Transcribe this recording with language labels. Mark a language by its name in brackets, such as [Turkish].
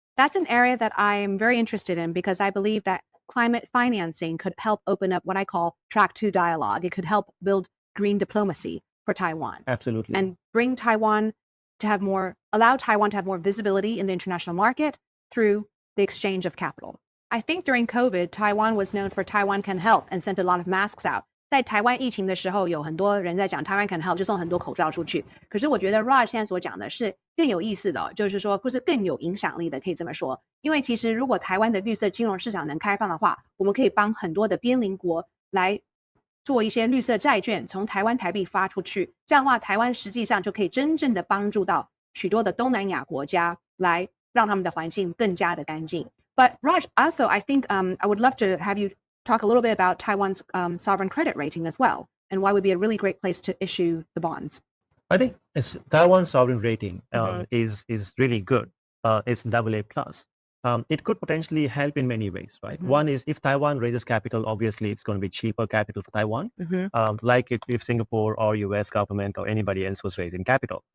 [English] That's an area that I'm very interested in, because I believe that climate financing could help open up what I call track 2 dialogue. It could help build green diplomacy for Taiwan. Absolutely. And allow Taiwan to have more visibility in the international market through the exchange of capital. I think during COVID, Taiwan was known for Taiwan Can Help and sent a lot of masks out. [Chinese] 在台湾疫情的时候，有很多人在讲台湾 Can Help， 就送很多口罩出去。可是我觉得 Raj 现在所讲的是更有意思的，就是说，或是更有影响力的，可以这么说。因为其实如果台湾的绿色金融市场能开放的话，我们可以帮很多的边邻国来做一些绿色债券，从台湾台币发出去。这样的话，台湾实际上就可以真正的帮助到许多的东南亚国家，来让他们的环境更加的干净。 [English] But Raj, also, I think I would love to have you talk a little bit about Taiwan's sovereign credit rating as well, and why it would be a really great place to issue the bonds. I think Taiwan's sovereign rating is really good. It's AA+. It could potentially help in many ways, right? One is if Taiwan raises capital, obviously it's going to be cheaper capital for Taiwan, like if Singapore or US government or anybody else was raising capital.